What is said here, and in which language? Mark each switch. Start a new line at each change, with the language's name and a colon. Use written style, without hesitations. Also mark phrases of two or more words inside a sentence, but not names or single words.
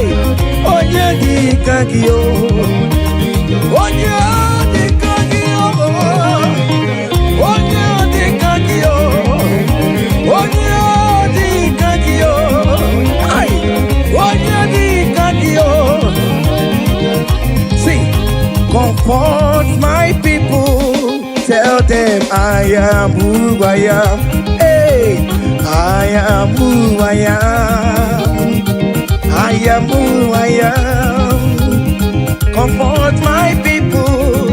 Igbo: Onye dịka gị o. Onye dịka gị o. Onye dịka gị o. Onye dịka gị o. Hey! Onye dịka gị o.
English: See, comfort my people. Tell them I am who I am. Hey, I am who I am. I am who I am. Comfort my people.